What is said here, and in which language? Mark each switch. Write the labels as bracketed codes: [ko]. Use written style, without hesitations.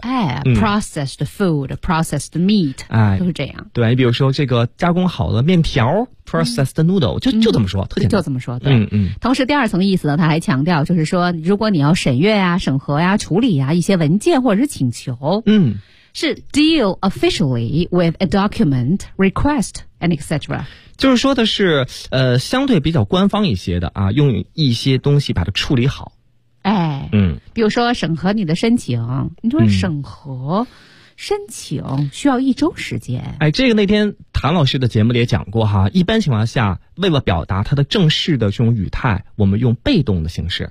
[zh] 哎， [en] processed food，processed meat， [zh] 哎，都是这样。对，比如说这个加工好的面条 ， [en] processed noodle， [zh] 就这么说，特简单。就这么说，对。同时，第二层意思呢，他还强调，就是说，如果你要审阅啊、审核呀、处理呀一些文件或者是请求，是 [en] deal officially with a document, request, and etc. [zh] 就是说的是相对比较官方一些的啊，用一些东西把它处理好。哎，嗯，比如说审核你的申请，你说审核申请需要一周时间。哎，这个那天谭老师的节目里也讲过哈，一般情况下为了表达它的正式的这种语态，我们用被动的形式。